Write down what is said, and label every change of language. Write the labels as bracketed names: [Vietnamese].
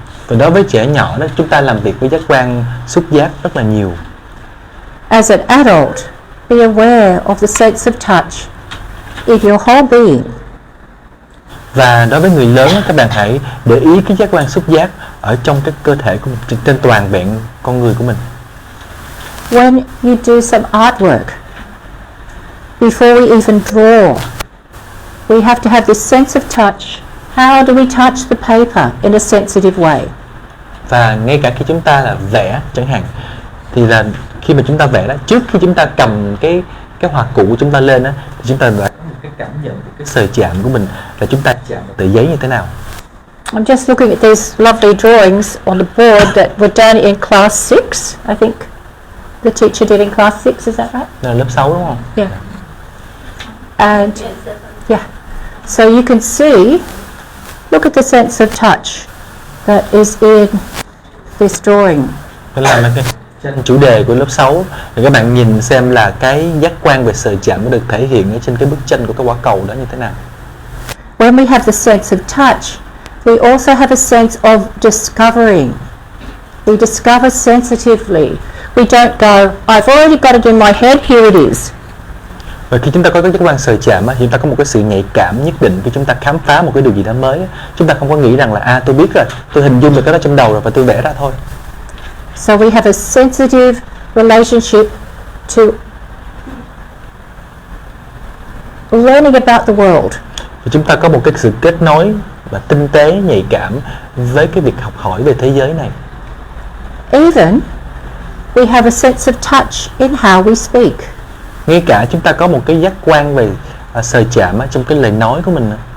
[Vietnamese] Và đối với trẻ nhỏ đó, chúng ta làm việc với giác quan xúc giác rất là nhiều. [English] As an adult, be aware of the sense of touch in your whole being. [Vietnamese] Và đối với người lớn á, các bạn hãy để ý cái giác quan xúc giác ở trong cái cơ thể của mình, trên toàn vẹn con người của mình. [English] When you do some artwork, before we even draw, we have to have this sense of touch. How do we touch the paper in a sensitive way? [Vietnamese] Và ngay cả khi chúng ta là vẽ chẳng hạn, thì là khi mà chúng ta vẽ đó, trước khi chúng ta cầm cái hoa cụ của chúng ta lên á, thì chúng ta phải có một cái cảm nhận, một cái sờ chạm của mình là chúng ta chạm vào tờ giấy như thế nào. [English] I'm just looking at these lovely drawings on the board that were done in class 6, I think. The teacher did in class 6, is that right? [Vietnamese] Đó là lớp 6 đúng không? [English] Yeah. And yeah, so you can see, look at the sense of touch that is in this drawing. [Vietnamese] Đó là cái trên chủ đề của lớp 6 thì các bạn nhìn xem là cái giác quan về sờ chạm nó được thể hiện ở trên cái bức tranh của cái quả cầu đó như thế nào. [English] When we have the sense of touch, we also have a sense of discovering. We discover sensitively. We don't go, I've already got it in my head, here it is. [Vietnamese] Và khi chúng ta có cái giác quan sờ chạm á, chúng ta có một cái sự nhạy cảm nhất định khi chúng ta khám phá một cái điều gì đó mới á. Chúng ta không có nghĩ rằng là tôi biết rồi, tôi hình dung được cái đó trong đầu rồi và tôi vẽ ra thôi. [English] So we have a sensitive relationship to learning about the world. [Vietnamese] Và chúng ta có một cái sự kết nối và tinh tế, nhạy cảm với cái việc học hỏi về thế giới này. [English] Even we have a sense of touch in how we speak. [Vietnamese] Ngay cả chúng ta có một cái giác quan về sờ chạm trong cái lời nói của mình.